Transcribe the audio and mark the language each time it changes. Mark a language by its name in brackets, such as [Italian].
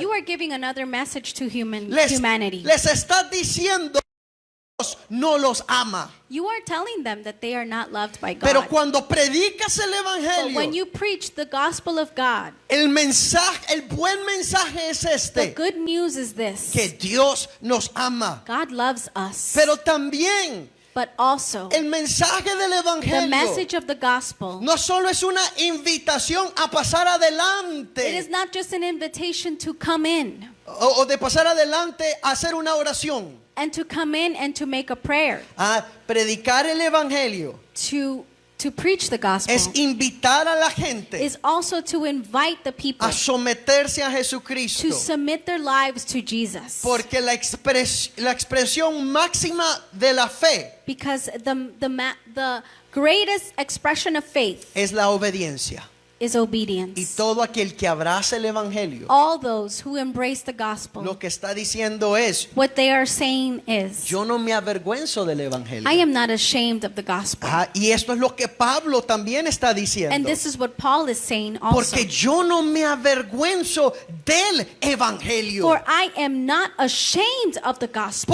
[English] you are giving another message to humanity. [Spanish] Les estás diciendo Dios no los ama. [English] You are telling them that they are not loved by God. [Spanish] Pero cuando predicas el [English] But when [Spanish] evangelio, [English] you preach the gospel of God, [Spanish] el buen mensaje es [English] the [Spanish] este, [English] good news is this. [Spanish] que Dios nos ama. [English] God loves us. [Spanish] Pero también [English] But also, [Spanish] el mensaje del [English] the [Spanish] evangelio [English] message of the gospel, [Spanish] no solo es una invitación a pasar [English] it [Spanish] adelante [English] is not just an invitation to come in [Spanish] o de pasar adelante a hacer una oración. [English] and to come in and to make a prayer, [Spanish] A predicar el evangelio [English] to preach the gospel, [Spanish] es invitar a la gente [English] is also to invite the people [Spanish] a someterse a [English] to [Spanish] Jesucristo. [English] submit their lives to Jesus. [Spanish] Porque la expresión máxima de la fe [English] Because the greatest expression of faith [Spanish] es la obediencia. [English] is [Spanish] Y [English] obedience. [Spanish] todo aquel que abraza el evangelio, [English] All those who embrace the gospel, [Spanish] lo que está diciendo es, [English] what they are saying is, [Spanish] yo no me avergüenzo del evangelio. [English] I am not ashamed of the gospel. [Spanish] Y esto es lo que Pablo también está diciendo. [English] And this is what Paul is saying also. [Spanish] Porque yo no me avergüenzo del evangelio. [English] For I am not ashamed of the gospel.